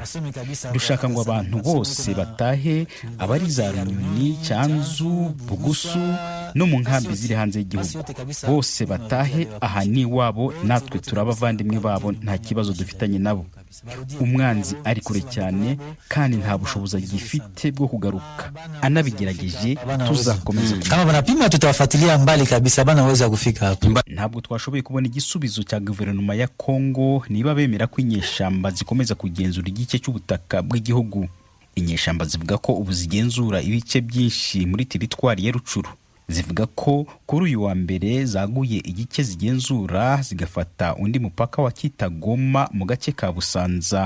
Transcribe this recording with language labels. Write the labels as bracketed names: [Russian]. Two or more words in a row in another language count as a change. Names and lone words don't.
[Kinyarwanda] Dushaka ngo abantu bose batahe, abari za Runyoni, Cyanzu, Bugusu no mu nkambi ziri hanze y'igihugu, bose batahe aha ni wabo, natwe turabavandimwe babo, nta kibazo dufitanye nabo. Umwanzi ari kure cyane kandi nta bushobozi agifite bwo kugaruka. Anabigerageje tuzakomeza [Swahili] kama banapima, tutawafuatilia mbali kabisa, banaweza kufika hapo. [Kinyarwanda] Ntabwo twashoboye kubona igisubizo cya guverinoma ya Congo niba bemera ko inyeshamba zikomeza kugenzura igice cy'ubutaka bw'igihugu. Inyeshamba zivuga ko ubu zigenzura ibice byinshi muri teritwari ya Rucuru. Zivuga ko kuri uyu wa mbere zaguye igice zigenzura, zigafata undi mupaka wa Kitagoma mu gace ka Busanza.